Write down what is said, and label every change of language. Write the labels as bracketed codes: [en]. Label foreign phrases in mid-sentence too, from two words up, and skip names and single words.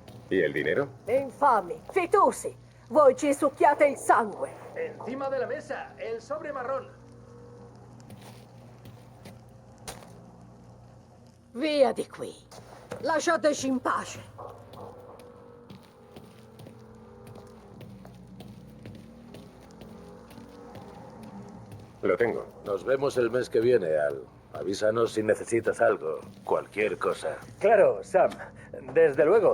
[es] ¿Y el dinero? [it] Infami, fitosi, voi ci succhiate il sangue. [es] Encima de la mesa, el sobre marrón. [it] Via di qui. Lasciateci in pace. [es] Lo tengo. Nos vemos el mes que viene, Al. Avísanos si necesitas algo, cualquier cosa. Claro, Sam. Desde luego.